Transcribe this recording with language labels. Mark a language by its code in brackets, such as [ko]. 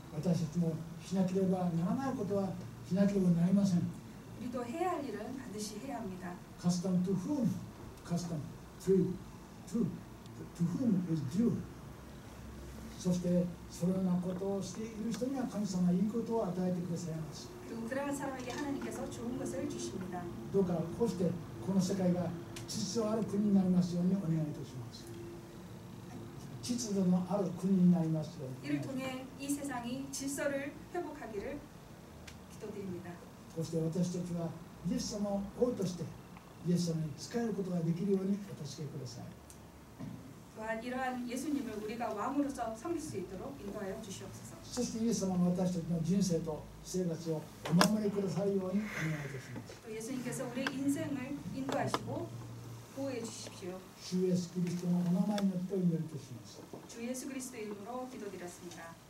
[ja] 私たちもしなければならないことはしなければなりません。 [ko] 우리도 해야 할 일은 반드시 해야 합니다. [en] Custom to whom? Custom to whom is due. [ja] そしてそのようなことをしている人には神様はいいことを与えてくださいます。 [ko] 그리고 그러한 사람에게 하나님께서 좋은 것을 주십니다. [ja] どうかこうしてこの世界が秩序ある国になりますようにお願いいたします。秩序のある国になりますように。 [ko] 이를 통해 이 세상이 질서를 회복하기를 기도드립니다. [ja] こうして私たちはイエス様を王としてイエス様に仕えることができるようにお助けください。 [ko] 또한 이러한 예수님을 우리가 왕으로서 섬길 수 있도록 인도하여 주시옵소서. [ja] そしてイエス様が私たちの人生と生活をお守りくださるようにお願いいたします。 [ko] 또 예수님께서 우리의 인생을 인도하시고 보호해 주십시오. [ja] 主イエスキリストのお名前によってお祈りいたします。 [ko] 주 예수 그리스도의 이름으로 기도드렸습니다.